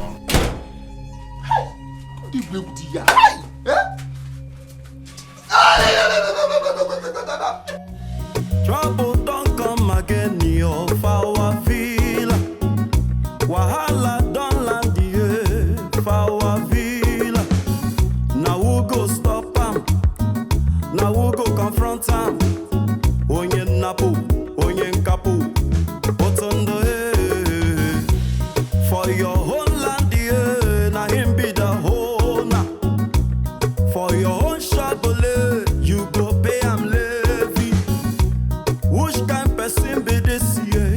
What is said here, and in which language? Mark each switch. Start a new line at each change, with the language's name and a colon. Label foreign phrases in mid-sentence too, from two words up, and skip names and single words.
Nigerian Pidgin: Trouble don't come again, yo, for villa. Wahala don't land here, for villa. Now who go stop him? Now who go confront him?
Igbo: Onye napu, onye nkapu,
Nigerian Pidgin: otondo for your whole land here, na him be the owner. For your own shabole, you go pay am levy. Which kind person be this year?